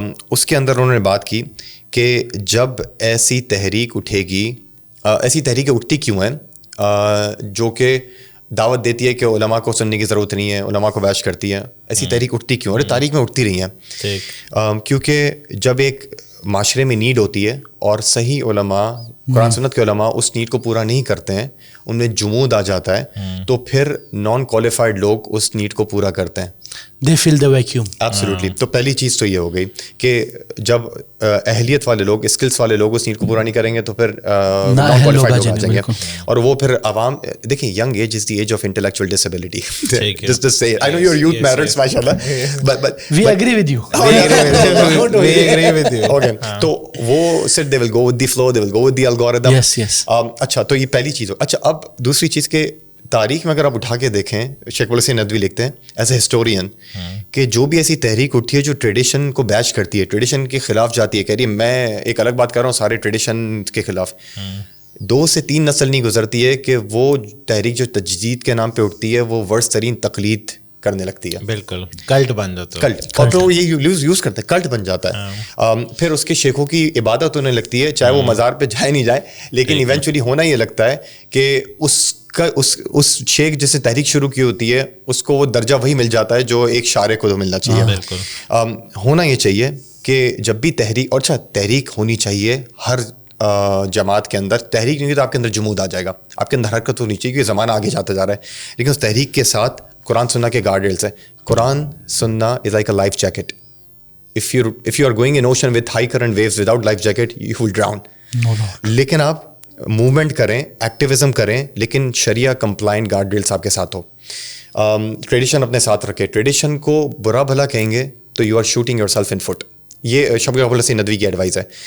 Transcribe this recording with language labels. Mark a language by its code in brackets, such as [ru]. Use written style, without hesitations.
[ur] اس کے اندر انہوں نے بات کی کہ جب ایسی تحریک اٹھے گی, ایسی تحریکیں اٹھتی کیوں ہیں جو کہ دعوت دیتی ہے کہ علماء کو سننے کی ضرورت نہیں ہے, علماء کو بیش کرتی ہے, ایسی تحریک اٹھتی کیوں؟ اور تاریخ میں اٹھتی رہی ہیں کیونکہ جب ایک معاشرے میں نیڈ ہوتی ہے اور صحیح علماء, قرآن سنت کے علماء اس نیڈ کو پورا نہیں کرتے ہیں, ان میں جمود آ جاتا ہے, تو پھر نان کوالیفائڈ لوگ اس نیڈ کو پورا کرتے ہیں. [en] They fill the vacuum. Absolutely. [ur] تو پہلی چیز تو یہ ہو گئی کہ جب اہلیت والے لوگ, اسکلس والے لوگ اس نیڈ کو پورا نہیں کریں گے تو پھر نان کوالیفائڈ لوگ آ جائیں گے. اور وہ پھر عوام, دیکھیں [en] Young age is the age of intellectual disability. Just say, I know your youth matters, mashallah, but we agree with you. We agree with you. Okay. [ur] تو وہ صرف [en] they will go with the flow, they will go with the algorithm. Yes, yes. [ur] اچھا, تو یہ پہلی چیز ہو. اچھا, اب دوسری چیز کہ تاریخ میں اگر آپ اٹھا کے دیکھیں, شیخ ابوالحسین ندوی لکھتے ہیں ایز اے ہسٹورین کہ جو بھی ایسی تحریک اٹھی ہے جو ٹریڈیشن کو بیچ کرتی ہے, ٹریڈیشن کے خلاف جاتی ہے, کہہ رہی ہے میں ایک الگ بات کر رہا ہوں سارے ٹریڈیشن کے خلاف, 2 سے 3 نسل نہیں گزرتی ہے کہ وہ تحریک جو تجدید کے نام پہ اٹھتی ہے وہ ورس ترین تقلید کرنے لگتی ہے. بالکل کلٹ بن جاتا ہے, کلٹ, اور پھر یہ یوز کرتے ہیں, کلٹ بن جاتا ہے. پھر اس کے شیخوں کی عبادت ہونے لگتی ہے, چاہے وہ مزار پہ جائے نہیں جائے, لیکن ایونچولی ہونا یہ لگتا ہے کہ اس شیخ جس نے تحریک شروع کی ہوتی ہے اس کو وہ درجہ وہی مل جاتا ہے جو ایک شارع کو ملنا چاہیے. ہونا یہ چاہیے کہ جب بھی تحریک, اور اچھا تحریک ہونی چاہیے ہر جماعت کے اندر تحریک نہیں ہوگی تو آپ کے اندر جمود آ جائے گا, آپ کے اندر حرکت ہونی چاہیے, کیونکہ زمانہ آگے جاتا جا رہا ہے. لیکن اس تحریک کے ساتھ قرآن سننا کے گارڈ ریلس ہیں. [en] قرآن سننا is like a life jacket. if you are going in ocean with high current waves without life jacket, you will drown. [ur] لیکن آپ موومنٹ کریں, ایکٹیویزم کریں, لیکن شریعہ کمپلائنٹ گارڈ ریلس آپ کے ساتھ ہو. ٹریڈیشن اپنے ساتھ رکھے. [en] tradition [ur] کو برا بھلا کہیں گے تو [en] You are shooting yourself in foot. [ur] یہ شب ابو الحسن ندوی کی ایڈوائز ہے.